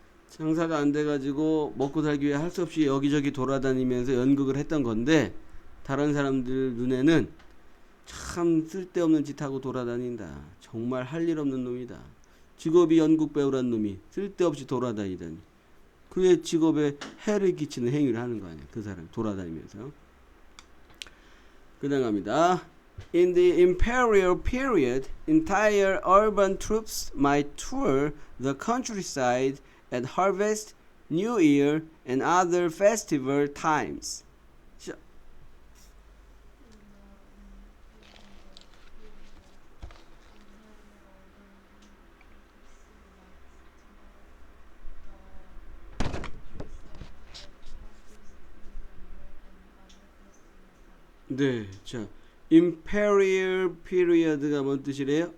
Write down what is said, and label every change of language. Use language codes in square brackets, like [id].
[ko] 장사가 안 돼가지고 먹고 살기 위해 할 수 없이 여기저기 돌아다니면서 연극을 했던 건데 다른 사람들 눈에는 참 쓸데없는 짓 하고 돌아다닌다. 정말 할 일 없는 놈이다. 직업이 연극 배우란 놈이 쓸데없이 돌아다니다니. 그의 직업에 해를 끼치는 행위를 하는 거 아니야. 그 사람 돌아다니면서. 그 다음 갑니다. [en] In the imperial period, entire urban troops might tour the countryside at harvest, New Year, and other festival times. [ko] 자, 네, 자, imperial period가 뭔 뜻이래요?